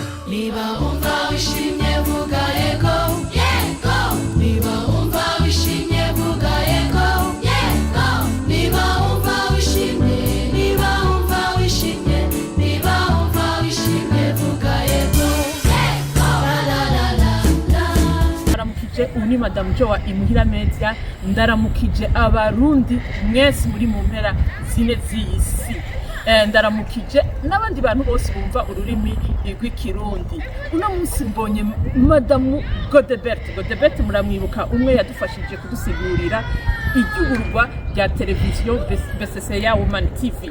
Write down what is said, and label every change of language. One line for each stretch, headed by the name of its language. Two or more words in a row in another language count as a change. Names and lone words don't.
Rundi: niba wumva wishimye vuga yego yego niba wumva wishimye vuga yego yego niba wumva wishimye niba wumva wishimye niba wumva wishimye vuga yego yego la la la la. Ndaramukije uni Madame Jo wa Imuhira Media, ndaramukije abarundi mwese muri mu mpera zine z'isi, ndaramukije n'abandi bantu bose bumva ururimi rw'ikirundi. Uno munsi mbonye Madame Berthe muramwibuka, umwe yadufashije kudusigurira iryugurwa rya televiziyo BCC ya Woman TV.